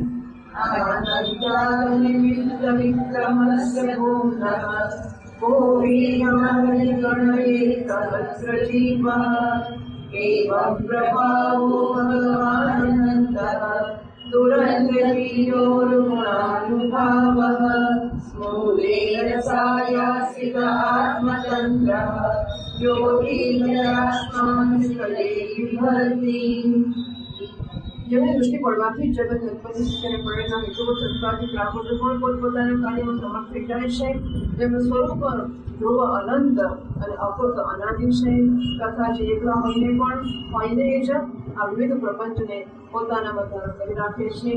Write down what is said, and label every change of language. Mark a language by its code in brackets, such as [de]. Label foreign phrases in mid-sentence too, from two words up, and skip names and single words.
[sa] अनन्तानिमित्तविक्रमस्य भूम्नः कोवीयमहरिगणैकसहस्रजीवः एवं प्रभावो भगवानन्तः दुरन्तवीयोरुगुणानुभावः स्मूलेन सायासिक आत्मतन्त्रः योगीन्द्रास्मान् स्कलेभर्ति. [gu] જેની દૃષ્ટિ પડવાથી જગત ઉત્પન્ન તેને પડેલા હેતુઓ સંસ્કારથી પ્રાપ્ત પણ પોતપોતાના કાર્યમાં સમર્થ થઈ જાય છે. જેમનું સ્વરૂપ ધ્રુવ અનંત અને અકૃત અનાદિ છે. તથા જે એકલા હોઈને જ આ વિવિધ પ્રપંચને પોતાનામાં ધારણ કરી રાખે છે.